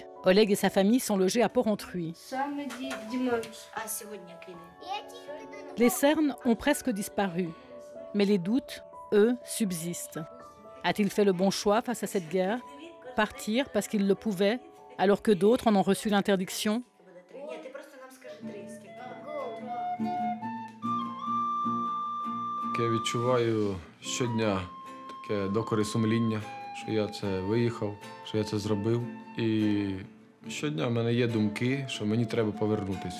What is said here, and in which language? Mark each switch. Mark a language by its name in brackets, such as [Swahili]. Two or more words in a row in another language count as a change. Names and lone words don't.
[French] Oleg et sa famille sont logés à Porrentruy. Les cernes ont presque disparu, mais les doutes, eux, subsistent. A-t-il fait le bon choix face à cette guerre? Partir parce qu'il le pouvait, alors que d'autres en ont reçu l'interdiction? [Ukrainian] Я відчуваю щодня таке докори сумління, що я це виїхав, що я це зробив. І щодня в мене є думки, що мені треба повернутися.